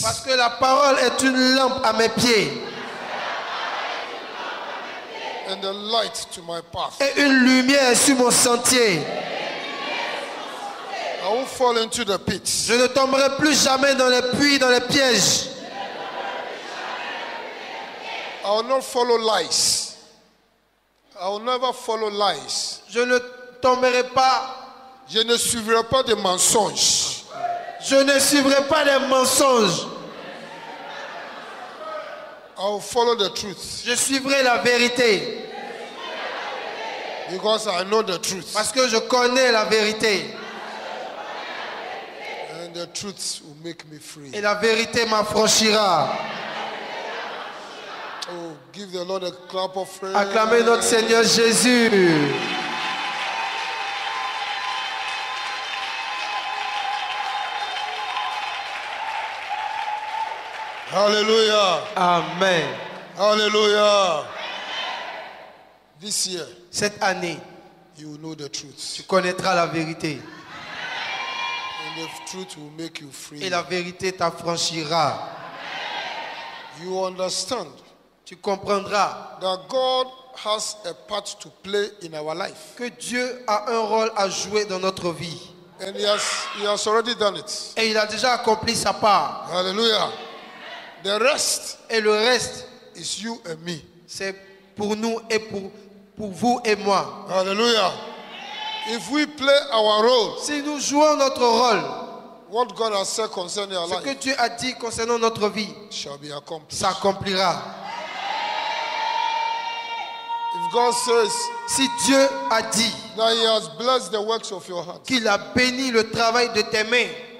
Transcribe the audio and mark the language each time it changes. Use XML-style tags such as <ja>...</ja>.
<fr>Parce que la parole est une lampe à mes pieds.</fr> <en>And a light to my path.</en> <fr>Et une lumière sur mon sentier.</fr> <en>I won't fall into the pit.</en> <fr>Je ne tomberai plus jamais dans les puits, dans les pièges.</fr> <en>I will not follow lies. I will never follow lies.</en> <fr>Je ne tomberai pas. Je ne suivrai pas des mensonges. Je ne suivrai pas les mensonges.</fr> <en>I will follow the truth.</en> <fr>Je suivrai la vérité.</fr> <en>Because I know the truth.</en> <fr>Parce que je connais la vérité.</fr> <en>And the truth will make me free.</en> <fr>Et la vérité m'affranchira.</fr> <en>Oh, give the Lord a clap of praise.</en> <fr>Acclamez notre Seigneur Jésus.</fr> <en>Hallelujah. Amen. Hallelujah. This year,</en> <fr>Cette année,</fr> <en>you will know the truth.</en> <fr>tu connaîtras la vérité.</fr> <en>And the truth will make you free.</en> <fr>Et la vérité t'affranchira.</fr> <en>You understand</en> <fr>Tu comprendras</fr> <en>that God has a part to play in our life.</en> <fr>que Dieu a un rôle à jouer dans notre vie.</fr> <en>And he has already done it.</en> <fr>Et il a déjà accompli sa part.</fr> <en>Hallelujah. The rest</en> <fr>Et le reste,</fr> <en>is you and me.</en> <fr>c'est pour nous et pour vous et moi.</fr> <en>Hallelujah. If we play our role,</en> <fr>Si nous jouons notre rôle,</fr> <en>what God has said concerning our</en> <fr>ce que</fr> <en>life</en> <fr>Dieu a dit concernant notre vie</fr> <en>shall be accomplished.</en> <fr>s'accomplira.</fr> <en>If God says</en> <fr>Si Dieu a dit</fr> <en>that He has blessed the works of your hands</en> <fr>qu'il a béni le travail de tes mains</fr>